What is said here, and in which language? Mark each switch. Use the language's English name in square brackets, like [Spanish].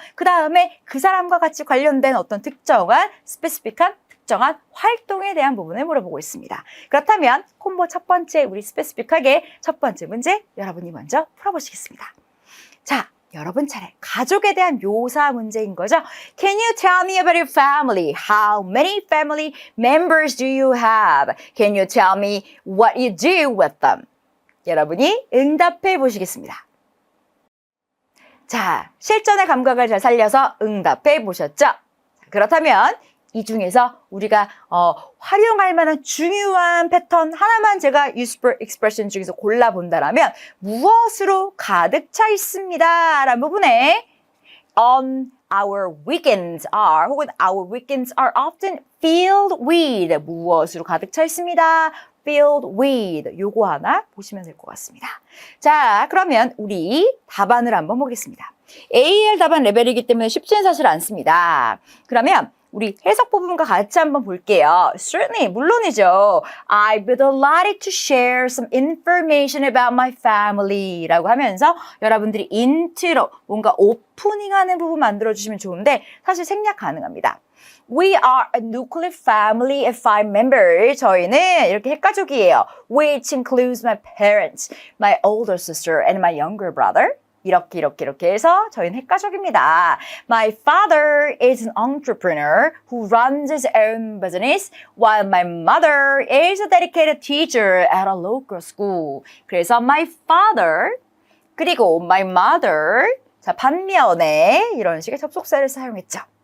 [Korean] 그 다음에 그 사람과 같이 관련된 어떤 특정한 스페시픽한 특정한 활동에 대한 부분을 물어보고 있습니다. 그렇다면 콤보 첫 번째 우리 스페시픽하게 첫 번째 문제 여러분이 먼저 풀어보시겠습니다. 자, 여러분 차례 가족에 대한 묘사 문제인 거죠. [English] Can you tell me about your family? How many family members do you have? Can you tell me what you do with them? [Korean] 여러분이 응답해 보시겠습니다. 자, 실전의 감각을 잘 살려서 응답해 보셨죠? 그렇다면 이 중에서 우리가 활용할 만한 중요한 패턴 하나만 제가 useful expression 중에서 골라본다라면 무엇으로 가득 차 있습니다 라는 부분에 [English] on our weekends are [Korean] 혹은 [English] our weekends are often filled with [Korean] 무엇으로 가득 차 있습니다. [English] filled with [Korean] 요거 하나 보시면 될 것 같습니다. 자, 그러면 우리 답안을 한번 보겠습니다. AL 답안 레벨이기 때문에 쉽지는 사실 않습니다. 그러면 우리 해석 부분과 같이 한번 볼게요. [English] Certainly, [Korean] 물론이죠. [English] I'd be delighted to share some information about my family [Korean] 라고 하면서 여러분들이 인트로 뭔가 오프닝하는 부분 만들어주시면 좋은데 사실 생략 가능합니다. [English] We are a nuclear family of 5 members. [Korean] 저희는 이렇게 핵가족이에요. [English] Which includes my parents, my older sister, and my younger brother. [Korean] 이렇게 해서 저희는 핵가족입니다. [English] My father is an entrepreneur who runs his own business, while my mother is a dedicated teacher at a local school. [Korean] 그래서 my father, 그리고 my mother, 자, 반면에 이런 식의 접속사를 사용했죠.